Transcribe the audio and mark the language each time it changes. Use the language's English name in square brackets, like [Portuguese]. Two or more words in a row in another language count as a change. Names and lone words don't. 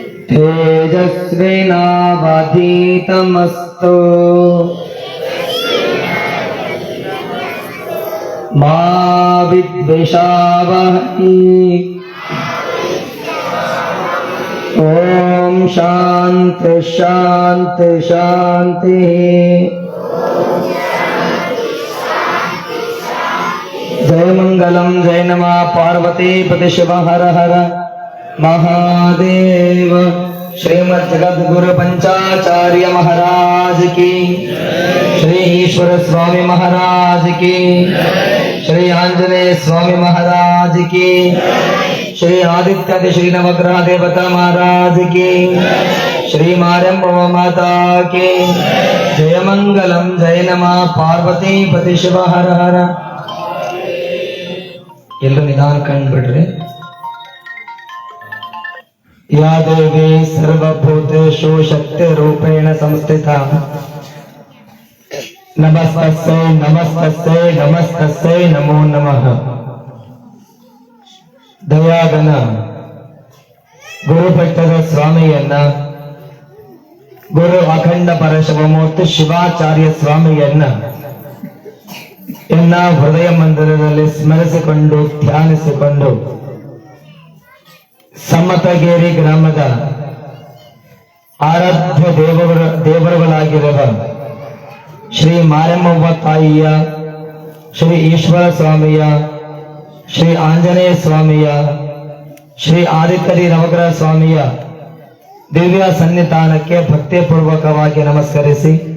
[Sanskrit] तेजस्विनावधीतमस्तु मा विद्विषावहै ओम शांति शांति शांति। जय मंगलम जय नमः पार्वती पति शिव हर हर महादेव। [Hindi] श्रीमद् जगद्गुरु पंचाचार्य महाराज की, श्री ईश्वर स्वामी महाराज की, श्री आंजनेय स्वामी महाराज की, श्री आदित्य श्री नवग्रह देवता महाराज की, श्री मार्यम्बा माता की जय मंगलम जय नमः पार्वती पति शिव हर हर। [Kannada] ಎಲ್ಲರೂ ನಿಧಾನ ಕಂಡುಬಿಡ್ರಿ। [Sanskrit] या देवी सर्वभूतेषु शक्तिरूपेण संस्थिता नमस्तस्यै नमस्तस्यै नमस्तस्यै नमो नमः। [Kannada] ದಯಾಗನ ಗುರುಪಟ್ಟದ ಸ್ವಾಮಿಯನ್ನ, ಗುರು ಅಖಂಡ ಪರಶಿವಮೂರ್ತಿ ಶಿವಾಚಾರ್ಯ ಸ್ವಾಮಿಯನ್ನ ಎನ್ನ ಹೃದಯ ಮಂದಿರದಲ್ಲಿ ಸ್ಮರಿಸಿಕೊಂಡು ಧ್ಯಾನಿಸಿಕೊಂಡು ಸಮತಗೇರಿ ಗ್ರಾಮದ ಆರಾಧ್ಯ ದೇವರುಗಳಾಗಿರುವ ಶ್ರೀ ಮಾರಮ್ಮವ್ವ ತಾಯಿಯ, ಶ್ರೀ ಈಶ್ವರ ಸ್ವಾಮಿಯ, ಶ್ರೀ ಆಂಜನೇಯ ಸ್ವಾಮಿಯ, ಶ್ರೀ ಆದಿತ್ಯರಿ ನವಗ್ರಹ ಸ್ವಾಮಿಯ ದಿವ್ಯ ಸನ್ನಿಧಾನಕ್ಕೆ ಭಕ್ತಿಪೂರ್ವಕವಾಗಿ ನಮಸ್ಕರಿಸಿ